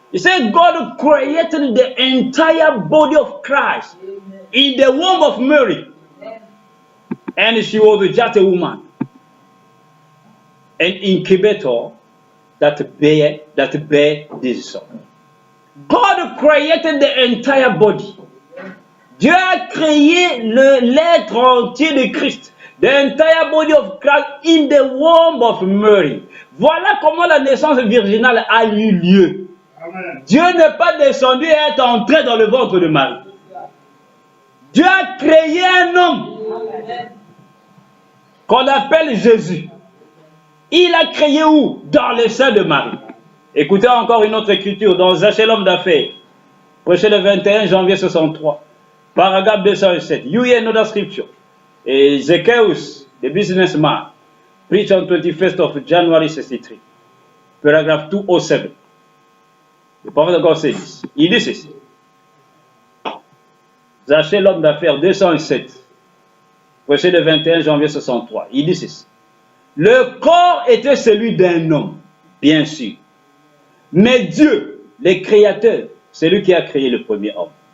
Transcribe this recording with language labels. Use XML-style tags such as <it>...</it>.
<en>He said, God created the entire body of Christ in the womb of Mary. And she was just a woman. An incubator that bear this son. God created the entire body.</en> <fr>Dieu a créé l'être entier de Christ.</fr> <en>The entire body of Christ in the womb of Mary.</en> <fr>Voilà comment la naissance virginale a eu lieu. Amen. Dieu n'est pas descendu et est entré dans le ventre de Marie. Dieu a créé un homme qu'on appelle Jésus. Il a créé où? Dans le sein de Marie. Écoutez encore une autre écriture dans Zachée l'homme d'affaires, prêché le 21 janvier 63, paragraphe 207.</fr> <en>You hear another scripture. Zacchaeus, the businessman, preached on 21st of January 63, paragraph 207.</en> <fr>Le prophète de</fr> <en>God says,</en> <fr>il dit ceci. Zachée l'homme d'affaires 207, prêché le 21 janvier 63. Il dit ceci. Le corps était celui d'un homme, bien sûr. Mais Dieu, le créateur, c'est lui qui a créé le premier homme.</fr>